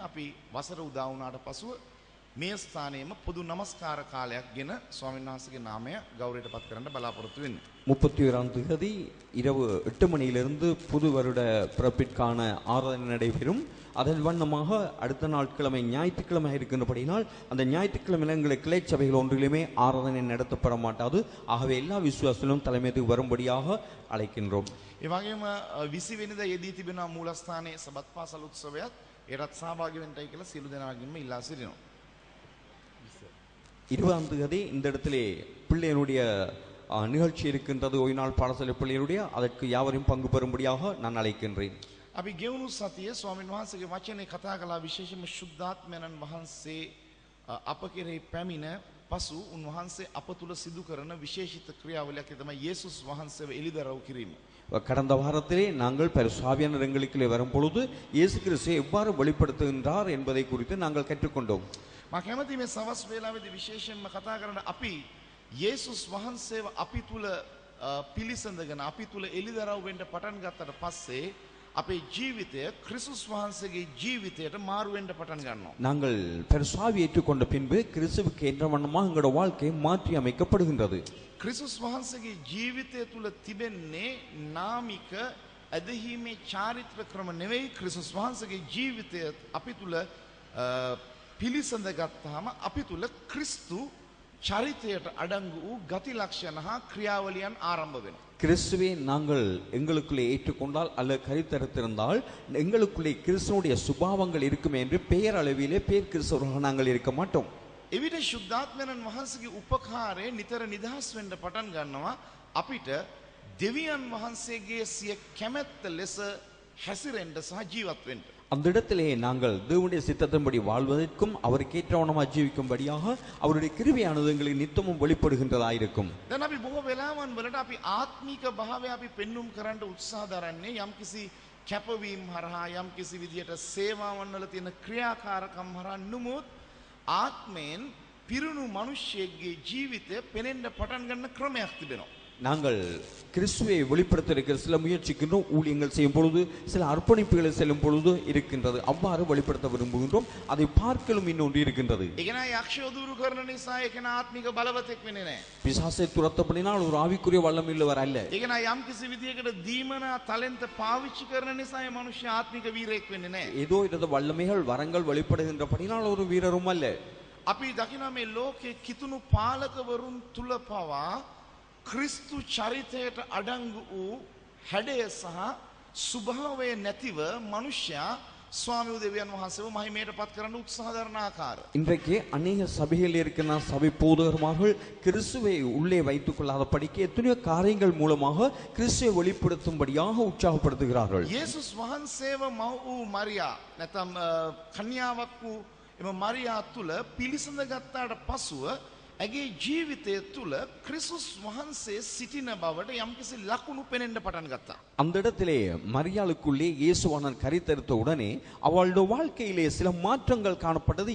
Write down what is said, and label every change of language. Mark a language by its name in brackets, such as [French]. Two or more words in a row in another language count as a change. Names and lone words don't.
[Sinhala] අපි වසර උදා වුණාට පසුව මේ ස්ථානයේම පොදු නමස්කාර කාලයක් ගෙන ස්වාමීන් වහන්සේගේ නාමය ගෞරවයට පත් කරන්න බලාපොරොත්තු වෙන්නේ. [Tamil] 31ஆம் தேதி இரவு 8 மணியிலிருந்து புது வருட பிறப்பிற்கான ஆராதனை நடைபெறும். அதன் வண்ணமாக அடுத்த நாட்கிழமை ஞாயிற்றுக்கிழமை இருக்கின்றபடினால் அந்த ஞாயிற்றுக்கிழமை எங்களுக்கு கிளை சபைகள் ஒன்றிலுமே ஆராதனை நடத்தப்பட மாட்டாது. ஆகவே எல்லா விசுவாசிகளும் தலைமையத்துக்கு வரும்படியாக அழைக்கின்றோம். [Sinhala] ඒ වගේම 20 වෙනිදා යෙදී තිබෙන මූලස්ථානයේ සබත් පාසල් උත්සවයත් ඒරත් සහභාගී වෙන්නයි කියලා සියලු දෙනාගෙන්ම ඉල්ලා සිටිනවා. [Tamil] 20ஆம் தேதி இந்த இடத்திலே பிள்ளையனுடைய நிகழ்ச்சி இருக்கின்றது. ஓய்நாள் பாடசாலை பிள்ளையனுடைய. அதற்கு யாவரையும் பங்கு பெறும்படியாக நான் அழைக்கின்றேன். [Sinhala] අපි ගෙවුණු සතියේ ස්වාමීන් වහන්සේගේ වචනේ කතා කළා විශේෂයෙන්ම ශුද්ධාත්මයන්න් වහන්සේ අප කෙරෙහි පැමිණ පසු උන්වහන්සේ අප තුල සිදු කරන විශේෂිත ක්‍රියාවලියක් තමයි යේසුස් වහන්සේව එළිදරව් කිරීම. [Tamil] கடந்த வாரத்திலே நாங்கள் பரிசுத்தாவியானவர் எங்களுக்குள்ளே வரும் பொழுது இயேசு கிறிஸ்துவை எவ்வாறு வெளிப்படுத்துகின்றார் என்பதை குறித்து நாங்கள் கற்றுக்கொண்டோம். [Sinhala] මම කැමති මේ සවස් වේලාවේදී විශේෂයෙන්ම කතා කරන්න අපි යේසුස් වහන්සේව අපි තුල පිළිසඳගෙන අපි තුල එළිදරව් වෙන්න පටන් ගත්තට පස්සේ අපේ ජීවිතය ක්‍රිස්තුස් වහන්සේගේ ජීවිතයට මාරු වෙන්න පටන් ගන්නවා. [Tamil] நாங்கள் பரிசுத்தாவியை ஏற்றுக்கொண்ட பின்பு கிறிஸ்துவுக்கு ஏற்ற வண்ணமாக எங்களுடைய வாழ்க்கை மாற்றி அமைக்கப்படுகின்றது. [Sinhala] ක්‍රිස්තුස් වහන්සේගේ ජීවිතය තුල තිබෙන්නේ නාමික ඇදහිීමේ චාරිත්‍ර ක්‍රම නෙවෙයි. ක්‍රිස්තුස් වහන්සේගේ ජීවිතය අපි තුල පිළිසඳ ගත්තාම අපි තුල ක්‍රිස්තු චරිතයට අඩංගු වූ ගති ලක්ෂණ හා ක්‍රියාවලියන් ආරම්භ වෙනවා. [Tamil] கிறிஸ்துவை நாங்கள் எங்களுக்குள்ளே ஏற்றுக்கொண்டால் அல்லது கருத்தரித்திருந்தால் எங்களுக்குள்ளே கிறிஸ்துவனுடைய சுபாவங்கள் இருக்குமே என்று பெயர் அளவிலே பேர் கிறிஸ்தவர்களாக நாங்கள் இருக்க மாட்டோம். [Sinhala] එවිට ශුද්ධාත්මයන් වහන්සේගේ උපකාරය නිතර නිදහස් වෙන්න පටන් ගන්නවා. අපිට දෙවියන් වහන්සේගේ සිය කැමැත්ත ලෙස හැසිරෙන්න සහ ජීවත් වෙන්න. [Tamil] அந்த இடத்திலே நாங்கள் தேவனுடைய சித்தத்தின்படி வாழ்வதற்கும் அவருக்கு ஏற்றவனமாக ஜீவிக்கும்படியாக அவருடைய கிருபையானது எங்களுக்கு நித்தமும் வெளிப்படுகின்றதாயிருக்கும். [Sinhala] දැන් අපි බොහෝ වෙලාවන් වලට අපි ආත්මික භාවය අපි පෙන්눔 කරන්න උත්සාහ දරන්නේ යම්කිසි කැපවීම හරහා යම්කිසි විදියට සේවාවන් වල තියෙන ක්‍රියාකාරකම් හරහා නුමුත් ආත්මයෙන් පිරුණු මිනිසෙක්ගේ ජීවිතය පෙනෙන්න පටන් ගන්න ක්‍රමයක් තිබෙනවා. [Tamil] நாங்கள் கிறிஸ்துவை வெளிப்படுத்த சில முயற்சிக்கின்றோம். ஊழியங்கள் செய்யும் பொழுது சில அர்ப்பணிப்புகளை செல்லும் பொழுது இருக்கின்றது. அவ்வாறு வெளிப்படுத்த விரும்புகின்றோம். அதை பார்க்கலும் இன்னொன்று இருக்கின்றது. [Sinhala] ඒකන යක්ෂය දුරු කරන නිසා ඒකන ආත්මික බලවතෙක් වෙන්නේ නැහැ. [Tamil] பிசாசை துரத்தப்படினால் ஒரு ஆவிக்குரிய வல்லம் இல்லவர் அல்ல. [Sinhala] ඒකන යම්කිසි විදියකට දීමනා ටැලන්ට් පාවිච්චි කරන නිසා ඒ මනුෂ්‍ය ආත්මික වීරයෙක් වෙන්නේ නැහැ. [Tamil] ஏதோ இந்த வல்லமைகள் வரங்கள் வெளிப்படுகின்றபடினால் ஒரு வீரரும் அல்ல. [Sinhala] අපි දකිනවා මේ ලෝකයේ කිතුණු පාලකවරුන් තුල පවා ක්‍රිස්තු චරිතයට අඩංගු වූ හැඩය සහ ස්වභාවය නැතිව මනුෂ්‍යයා ස්වාමි දෙවියන් වහන්සේව මහිමයට පත් කරන්න උත්සාහ කරන ආකාර. [Tamil] இன்றைக்கு அநேக சபைகள் இருக்கிற சபை போதகர்கள் கிறிஸ்துவை உள்ளே வைத்துக் கொள்ளாத படிக்க எத்தனையோ காரியங்கள் மூலமாக கிறிஸ்துவை வெளிப்படுத்தும்படியாக உற்சாகப்படுத்துகிறார்கள். [Sinhala] යේසුස් වහන්සේව මව වූ මරියා නැත්නම් කන්‍යාවක් වූ එම මරියා තුල පිළිසඳ ගත්තාට පසුව ඇගේ ජීවිතය තුල ක්‍රිස්තුස් වහන්සේ සිටින බවට යම්කිසි ලකුණු පෙනෙන්න පටන් ගත්තා. [Tamil] அந்த இடத்திலே மரியாளுக்குள்ளே இயேசுவானவர் கரித்தெடுத்த உடனே அவளுடைய வாழ்க்கையிலே சில மாற்றங்கள் காணப்பட்டது.